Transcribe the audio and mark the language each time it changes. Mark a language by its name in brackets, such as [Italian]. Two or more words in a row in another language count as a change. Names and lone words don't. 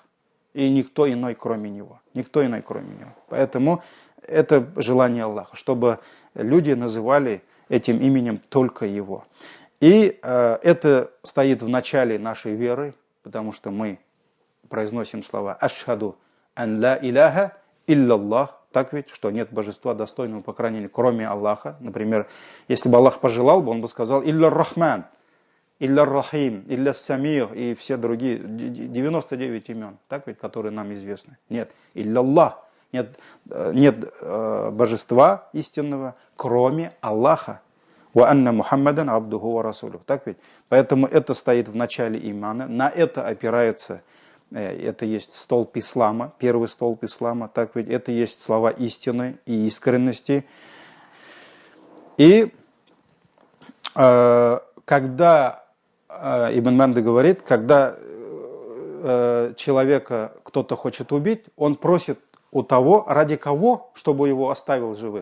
[Russian] И никто иной, кроме Него. Поэтому это желание Аллаха, чтобы люди называли этим именем только Его. И это стоит в начале нашей веры, потому что мы произносим слова [Arabic] «أشهد أن لا إله إلا الله», [Russian] так ведь, что нет божества достойного поклонения, кроме Аллаха. Например, если бы Аллах пожелал бы, Он бы сказал [Arabic] «إلا رحمن», «إلا رحيم», «إلا سمير» [Russian] и все другие, 99 имен, так ведь, которые нам известны. [Arabic] Нет, «إلا الله». [Russian] Нет божества истинного, кроме Аллаха. [Arabic] «وأن محمدا عبده ورسوله». [Russian] Так ведь? Поэтому это стоит в начале имана. На это опирается, это есть столб ислама, первый столб ислама. Так ведь? Это есть слова истины и искренности. И когда Ибн Манды говорит, когда человека кто-то хочет убить, он просит у того, ради кого, чтобы его оставил живым.